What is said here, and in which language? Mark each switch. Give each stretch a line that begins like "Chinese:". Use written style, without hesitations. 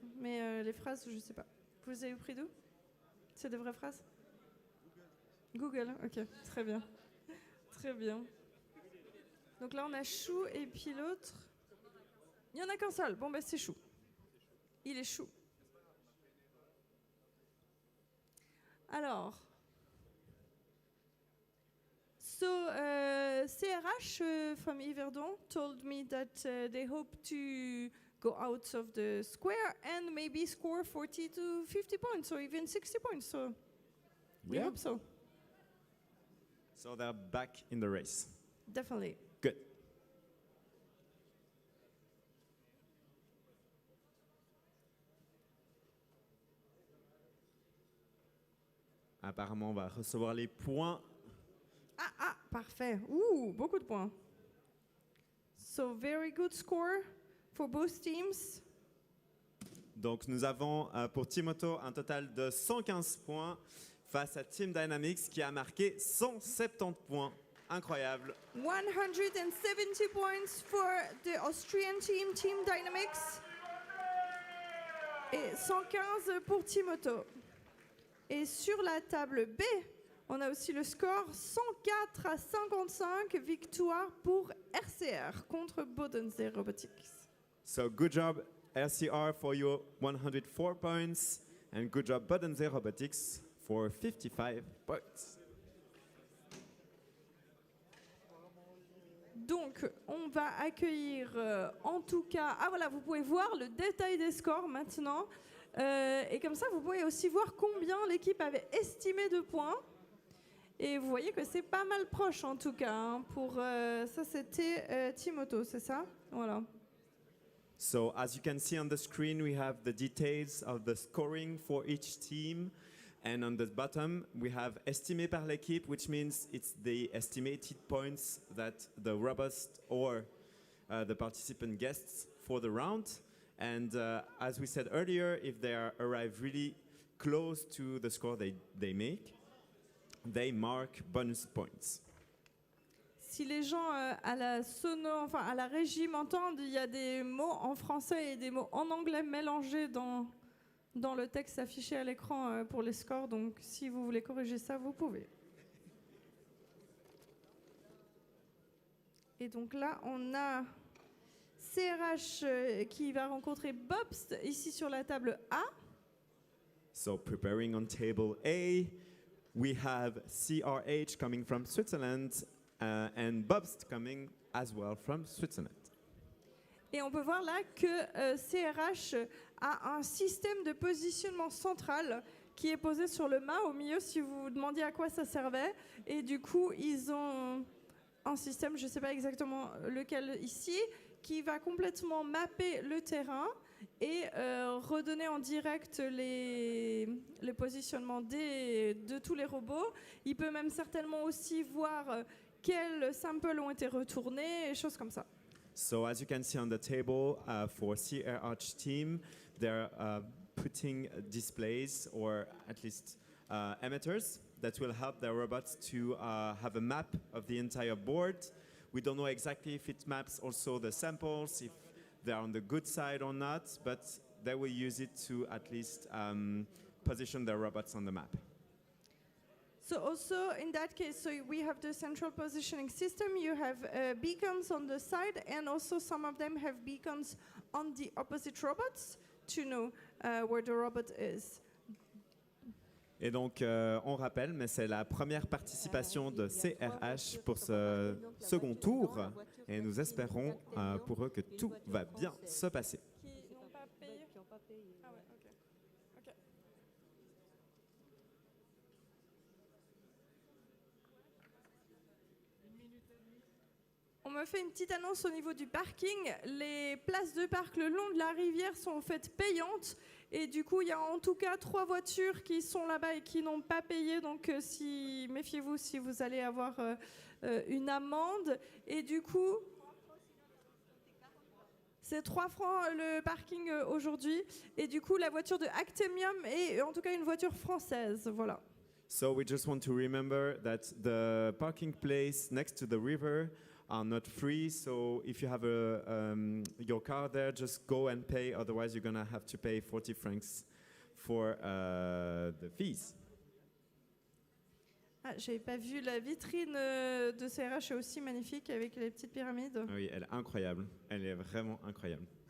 French: Mais les phrases je sais pas. Vous les avez pris d'où? C'est des vraies phrases? Google, ok, très bien. Très bien. Donc là on a Chou et puis l'autre. Il n'y en a qu'un seul, bon bah c'est Chou. Il est chou. Alors,
English: so CRH from Yverdon told me that they hope to go out of the square and maybe score 40 to 50 points or even 60 points. So we Yeah. hope so. So they're back in the race. Definitely. Good.
French: apparemment va recevoir les points. Ah, parfait. Beaucoup de points.
English: So, very good score for both teams.
French: Donc nous avons pour Team Otto un total de 115 points face à Team Dynamics qui a marqué 170 points. Incroyable.
English: 170 points for the Austrian team, Team Dynamics.
French: Et 115 pour Team Otto. Et sur la table B, on a aussi le score 104 à 55, victoire pour RCR contre Bodensee Robotics.
English: So good job RCR for your 104 points and good job Bodensee Robotics for 55 points.
French: Donc, on va accueillir en tout cas... Ah voilà, vous pouvez voir le détail des scores maintenant. Et comme ça, vous pouvez aussi voir combien l'équipe avait estimé de points. Et vous voyez que c'est pas mal proche en tout cas. Hein, pour ça, c'était Team Otto, c'est ça? Voilà.
English: So as you can see on the screen, we have the details of the scoring for each team. And on the bottom, we have
French: estimé par l'équipe,
English: which means it's the estimated points that the robots or the participant gets for the round. And as we said earlier, if they arrive really close to the score they make, they mark bonus points.
French: Si les gens à la à la régie m'entendent, il y a des mots en français et des mots en anglais mélangés dans le texte affiché à l'écran pour les scores. Donc, si vous voulez corriger ça, vous pouvez. Et donc là, on a CRH qui va rencontrer Bobst ici sur la table A. So preparing on table A, we have CRH coming from Switzerland and Bobst coming as well from Switzerland. Et on peut voir là que CRH a un système de positionnement central qui est posé sur le mât au milieu si vous vous demandiez à quoi ça servait. Et du coup, ils ont un système, je ne sais pas exactement lequel ici, qui va complètement mapper le terrain et redonner en direct le positionnement de tous les robots. Il peut même certainement aussi voir quels samples ont été retournés et choses comme ça.
English: So as you can see on the table for CRH team, they're putting displays or at least emitters that will help their robots to have a map of the entire board. We don't know exactly if it maps also the samples, if they're on the good side or not, but they will use it to at least position their robots on the map. So also in that case, so we have the central positioning system, you have beacons on the side, and also some of them have beacons on the opposite robots to know where the robot is.
French: Et donc, on rappelle, mais c'est la première participation de CRH pour ce second tour, et nous espérons pour eux que tout va bien se passer. Qui n'ont pas payé? Ah ouais, ok. Ok. On me fait une petite annonce au niveau du parking. Les places de parc le long de la rivière sont faites payantes. Et du coup, il y a en tout cas 3 voitures qui sont là-bas et qui n'ont pas payé. Donc, méfiez-vous si vous allez avoir une amende. Et du coup, c'est 3 francs le parking aujourd'hui. Et du coup, la voiture de Actemium est en tout cas une voiture française. Voilà.
English: So we just want to remember that the parking place next to the river are not free, so if you have your car there, just go and pay, otherwise you're gonna have to pay 40 francs for the fees.
French: Ah, j'avais pas vu la vitrine de CRH est aussi magnifique avec les petites pyramides. Oui, elle est incroyable, elle est vraiment incroyable.